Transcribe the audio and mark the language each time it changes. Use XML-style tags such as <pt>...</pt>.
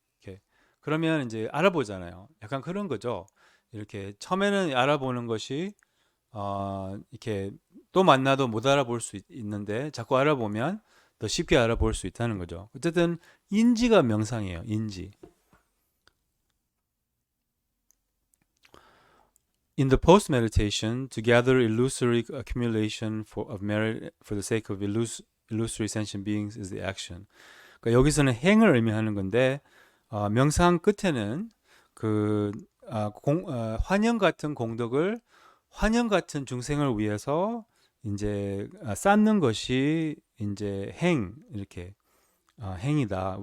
<ko>이렇게 그러면 이제 알아보잖아요. 약간 그런 거죠. 이렇게 처음에는 알아보는 것이 이렇게 또 만나도 못 알아볼 수 있는데 자꾸 알아보면 더 쉽게 알아볼 수 있다는 거죠. 어쨌든 인지가 명상이에요. 인지.</ko> <en>In the post meditation, to gather illusory accumulation of merit for the sake of illusory sentient beings is the action.</en> <ko>그러니까 여기서는 행을 의미하는 건데 명상 끝에는 그 환영 같은 공덕을 환영 같은 중생을 위해서 이제 쌓는 것이 이제 행 이렇게 행이다.</ko>